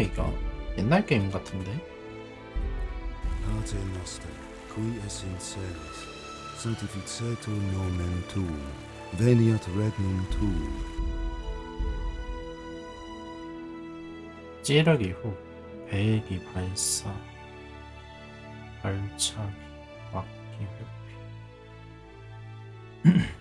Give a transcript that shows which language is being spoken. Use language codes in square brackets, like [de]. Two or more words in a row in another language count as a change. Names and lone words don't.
[ko] 이거 옛날 게임 같은데. [la] Pater noster, qui es in celis, sanctificetur nomen tuum, veniat regnum tuum. [ko] 찌르기 후 배기 발사 발차기 막기 회피